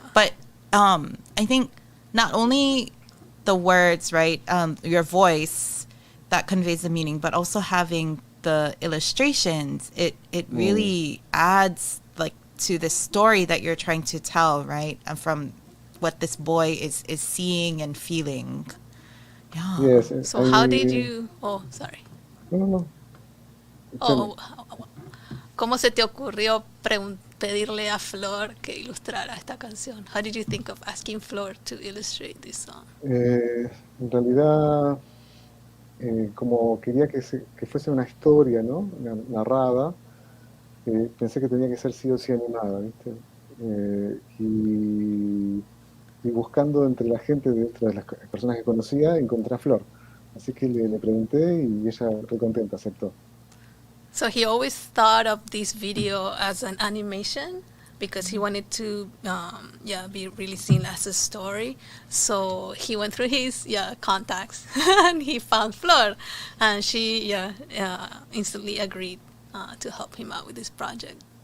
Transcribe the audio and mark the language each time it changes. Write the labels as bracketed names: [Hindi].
[English] But I think not only the words, right, your voice that conveys the meaning, but also having the illustrations, it really adds like to the story that you're trying to tell, right? And from what this boy is seeing and feeling. Yeah. Yes. So how did you? Oh, sorry. No. [Spanish] Oh, ¿cómo se te ocurrió pedirle a Flor que ilustrara esta canción? [English] How did you think of asking Flor to illustrate this song? [Spanish] En realidad, como quería que fuese una historia, ¿no? Narrada, pensé que tenía que ser sí o sí animada, ¿viste? Y buscando entre la gente, dentro de las personas que conocía, encontré a Flor. Así que le pregunté y ella re contenta aceptó. [English] So he always thought of this video as an animation because he wanted to, be really seen as a story. So he went through his contacts and he found Flor, and she instantly agreed to help him out with this project.